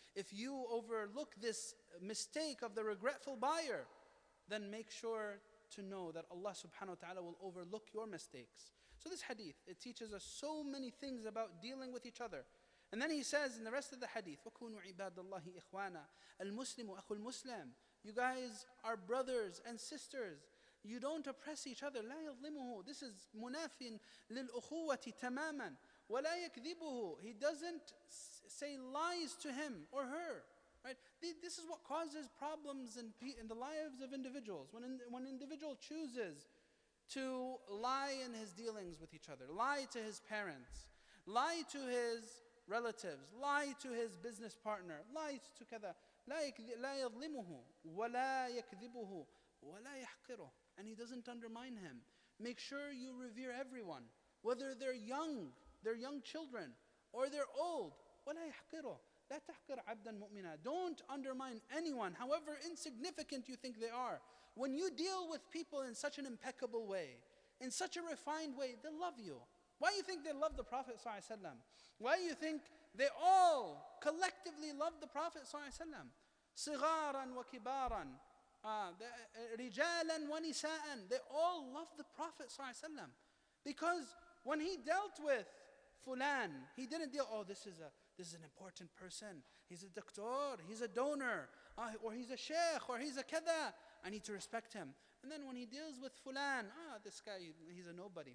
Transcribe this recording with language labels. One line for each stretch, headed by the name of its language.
English: If you overlook this mistake of the regretful buyer, then make sure to know that Allah subhanahu wa ta'ala will overlook your mistakes. So this hadith, it teaches us so many things about dealing with each other. And then he says in the rest of the hadith,
Arabic: وَكُونُوا عِبَادَ اللَّهِ إِخْوَانًا الْمُسْلِمُ أَخُو الْمُسْلِمُ.
English: You guys are brothers and sisters. You don't oppress each other.
Arabic: لا يظلمه.
English: This is
Arabic: منافٍ للأخوة تماما. ولا يكذبه.
English: He doesn't say lies to him or her. Right? This is what causes problems in the lives of individuals. When an individual chooses to lie in his dealings with each other, lie to his parents, lie to his relatives, lie to his business partner, lie to
Arabic: كذا, لا يظلمه ولا يكذبه ولا يحقره.
English: And he doesn't undermine him. Make sure you revere everyone, whether they're young children, or they're old.
Arabic: ولا يحقره. لا تحقر عبدا مؤمنا.
English: Don't undermine anyone, however insignificant you think they are. When you deal with people in such an impeccable way, in such a refined way, they love you. Why do you think they love the Prophet ﷺ? Why do you think they all collectively love the Prophet ﷺ?
Arabic: صغارا وكبارا رجالا ونساء.
English: They all love the Prophet ﷺ. Because when he dealt with Fulan, he didn't deal, this is an important person. He's a doctor, he's a donor, or he's a Shaykh, or he's a kada. I need to respect him. And then when he deals with Fulan, this guy, he's a nobody.